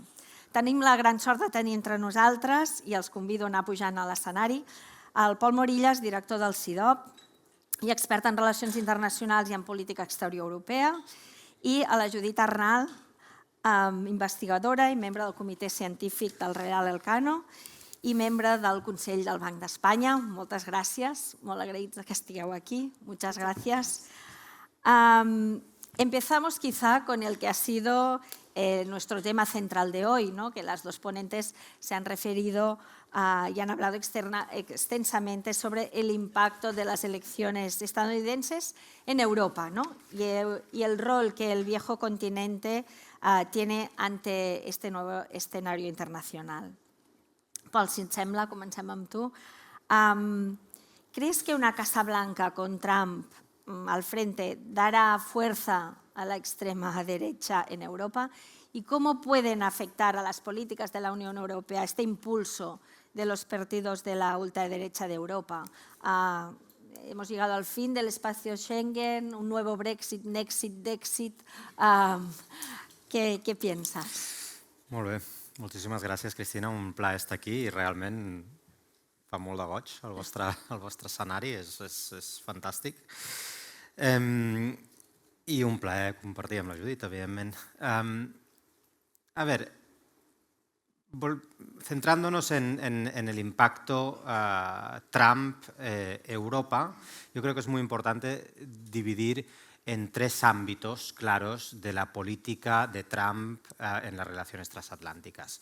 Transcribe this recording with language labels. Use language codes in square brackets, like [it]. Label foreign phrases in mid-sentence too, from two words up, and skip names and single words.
[ca] Tenim la gran sort de tenir entre nosaltres, i els convido a anar pujant a l'escenari, el Pol Morillas, director del CIDOB i expert en relacions internacionals i en política exterior europea, i a la Judit Arnal, investigadora i membre del comitè científic del Real Elcano i membre del Consell del Banc d'Espanya. Moltes gràcies, molt agraïts que estigueu aquí. [es] Muchas gracias. Empezamos quizá con el que ha sido nuestro tema central de hoy, ¿no? Que las dos ponentes se han referido y han hablado extensamente sobre el impacto de las elecciones estadounidenses en Europa, ¿no? Y el rol que el viejo continente tiene ante este nuevo escenario internacional. [ca] Pol, si et sembla, comencem amb tu. [es] ¿Crees que una Casa Blanca con Trump al frente dará fuerza a la extrema derecha en Europa? ¿Y cómo pueden afectar a las políticas de la Unión Europea este impulso de los partidos de la ultraderecha de Europa? Hemos llegado al fin del espacio Schengen, un nuevo Brexit, Nexit, Dexit. ¿Qué piensas? [ca] Molt bé. Moltíssimes gràcies, Cristina. Un plaer estar aquí i realment fa molt de goig el vostre escenari, és fantàstic. I un plaer compartir amb la Judit, evidentment. [es] A ver, centrándonos en el impacto Trump-Europa, yo creo que es muy importante dividir en tres ámbitos claros de la política de Trump en las relaciones transatlánticas.